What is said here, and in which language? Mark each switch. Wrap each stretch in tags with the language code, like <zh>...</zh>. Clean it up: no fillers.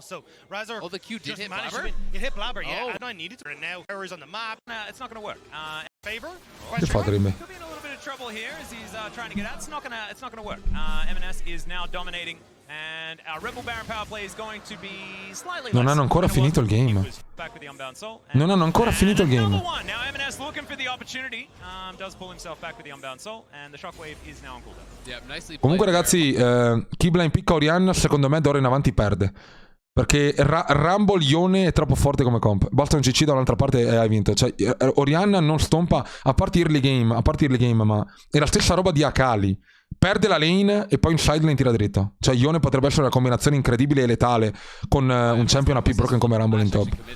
<en>So Razork. Oh, the Q did hit Blabber. It hit Blabber, yeah. And I needed to. And now errors on the map. It's not going to work. Favor?</en> <it>Che fa Trimby?</it> <en>Could be in a little bit of trouble here as he's trying to get out. It's not gonna work. M&S is now dominating. And our Rebel Baron power play is going to be slightly</en> <it>Non hanno ancora finito il game. Non hanno ancora finito il game.</it> <en>Now M&S looking for the opportunity. Does pull himself back with the Unbound Soul. And the Shockwave is now on cooldown. Yeah, nicely.</en> <it>Comunque ragazzi, chi blind picca Orianna secondo me d'ora in avanti perde. Perché Rumble Ione è troppo forte come comp. Basta un CC da un'altra parte e hai vinto. Cioè Orianna non stompa a parte early game, ma è la stessa roba di Akali. Perde la lane e poi in side lane tira dritto. Cioè Ione potrebbe essere una combinazione incredibile e letale con un champion AP broken come Rumble in top.</it>